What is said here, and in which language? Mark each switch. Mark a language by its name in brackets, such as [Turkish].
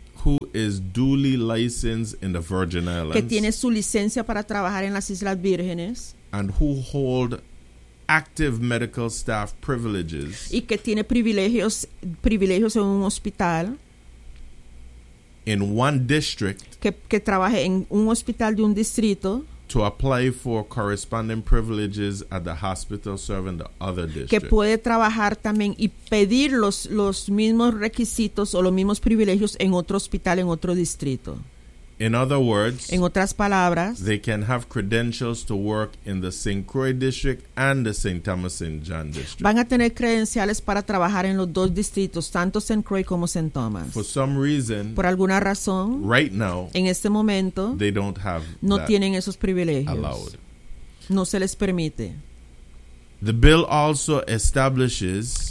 [English] who is duly licensed in the Virgin Islands, [Spanish] que tiene su licencia para trabajar en las Islas Vírgenes, [English] and who hold active medical staff privileges, [Spanish] y que tiene privilegios en un hospital, [English] in one district, [Spanish] que trabaje en un hospital de un distrito, [English] to apply for corresponding privileges at the hospital serving the other district. [Spanish] Que puede trabajar también y pedir los mismos requisitos o los mismos privilegios en otro hospital, en otro distrito. [English] In other words, [Spanish] en otras palabras, [English] they can have credentials to work in the St. Croix district and the St. Thomas St. John district. [Spanish] Van a tener credenciales para trabajar en los dos distritos, tanto St. Croix como St. Thomas. [English] For some reason, [Spanish] por alguna razón, [English] right now, [Spanish] en este momento, [English] they don't have [Spanish] no that tienen esos privilegios. [English] Allowed. [Spanish] No se les permite. [English] The bill also establishes